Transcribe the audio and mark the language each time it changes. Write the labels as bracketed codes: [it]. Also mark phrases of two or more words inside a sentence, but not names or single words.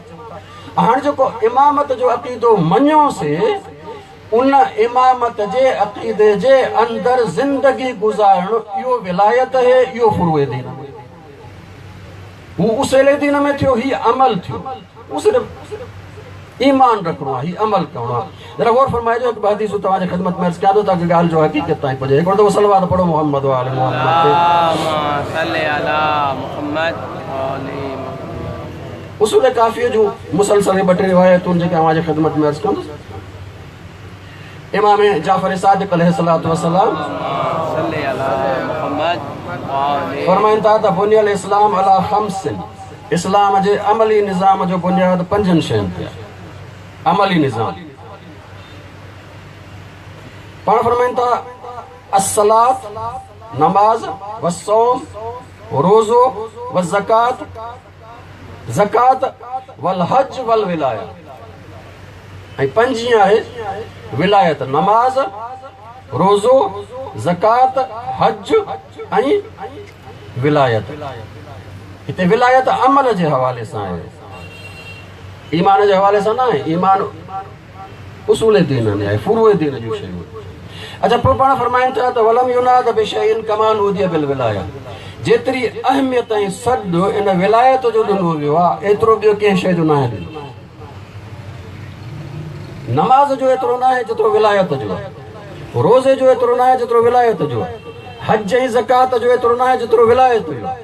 [sd] हाणे जेको इमामत जो अक़ीदो मञियोसीं, उन इमामत जे अक़ीदे जे अंदरि ज़िंदगी गुज़ारणु इहो विलायत है, इहो फुरूअ दीन। हू उसूल दीन में थियो, ही अमल थियो। हू सिर्फ़ ईमान रखणो आहे, ही अमल करणो आहे। जरा गौर फरमाइजो, हिकु हदीस तव्हांजे ख़िदमत में अर्ज़ कयां थो ताकी ॻाल्हि जो हक़ीक़त ताईं पहुचे। हिकिड़ो दफ़ो सलवात पढ़ो [ar] محمد وآل محمد. صل على محمد وآل محمد. [sd] उसूल काफ़िया जूं मुसलसल ॿ टे रिवायतूं जेके तव्हांजे ख़िदमत में अर्ज़ कंदुसि। इमाम जाफ़र सादिक़ अलैहिस्सलातु वस्सलाम [ar] صل على محمد وآل [sd] फरमाइनि था त [ar] بني الإسلام على خمس, [sd] इस्लाम जे अमली निज़ाम जो बुनियाद 5 शयुनि ते आहे। अमली निज़ाम पाण फरमाइनि था अस्सलात नमाज, वस्सौम रोज़ो, वज़कात ज़कात, [ar] والحج والولاية. [sd] ऐं 5 आहे विलायत, नमाज, रोज़ो, ज़कात, हज ऐं विलायत। हिते विलायत अमल जे हवाले सां आहे, ईमान जे हवाले सां न आहे। ईमान उसूल दीन में आहे, फुरूअ दीन जूं शयूं। अच्छा, पोइ पाण फरमाइनि था त [ar] ولم يناد بشيء كما نودي بالولاية. [sd] जेतिरी अहमियत ऐं सॾु इन विलायत जो ॾिनो वियो आहे, एतिरो ॿियो कंहिं शइ जो न आहे ॾिनो। नमाज़ जो एतिरो न आहे जेतिरो विलायत जो आहे, रोज़े जो एतिरो न आहे जेतिरो विलायत जो आहे, हज ऐं ज़कात जो एतिरो न आहे जेतिरो विलायत जो आहे।